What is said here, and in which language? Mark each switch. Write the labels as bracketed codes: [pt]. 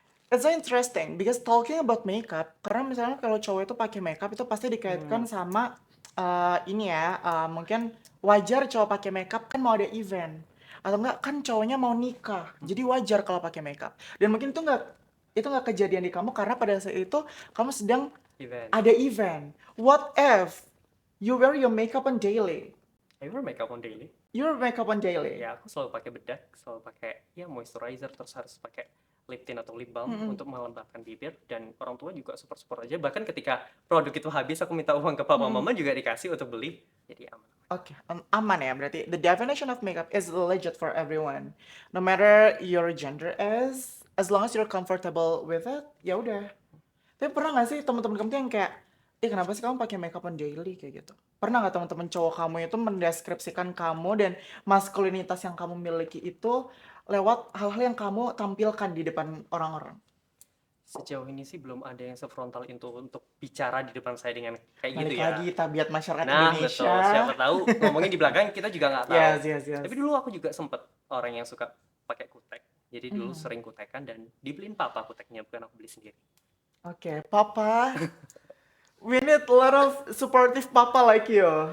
[en] It's so interesting because talking about makeup, [id] karena misalnya kalau cowok itu pakai makeup itu pasti Hmm, dikaitkan sama ini ya, mungkin wajar cowok pakai makeup kan mau ada event atau enggak kan cowoknya mau nikah, jadi wajar kalau pakai makeup. Dan mungkin itu nggak kejadian di kamu karena pada saat itu kamu sedang event. ada event. [en] What if you wear your makeup on daily? I wear makeup on daily. Your makeup on daily. [id] Ya aku selalu pakai bedak, selalu pakai ya moisturizer, terus harus pakai lip tint atau lip balm Mm-mm. untuk melembabkan bibir. Dan orang tua juga support-support aja. Bahkan ketika produk itu habis, aku minta uang ke papa Mm-mm. mama juga dikasih untuk beli. Jadi aman. Oke, aman ya berarti. [en] The definition of makeup is legit for everyone. No matter your gender is, as long as you're comfortable with it, [id] ya udah. Tapi pernah nggak sih teman-teman kamu tuh yang kayak, kenapa sih kamu pakai makeup [en] on daily [id] kayak gitu? Pernah nggak teman-teman cowok kamu itu mendeskripsikan kamu dan maskulinitas yang kamu miliki itu lewat hal-hal yang kamu tampilkan di depan orang-orang? Sejauh ini sih belum ada yang sefrontal itu untuk bicara di depan saya dengan kayak gitu Balik ya. lagi tabiat masyarakat Nah, betul. Indonesia. Siapa tahu ngomongin di belakang kita juga nggak tahu. [en] Yes, yes, [id] Tapi [en] yes. [id] dulu aku juga sempet orang yang suka pakai kutek. Jadi dulu Mhm. sering kutekan dan dibeliin papa kuteknya, bukan aku beli sendiri. Oke, Papa. [en] We need a lot of supportive papa like you.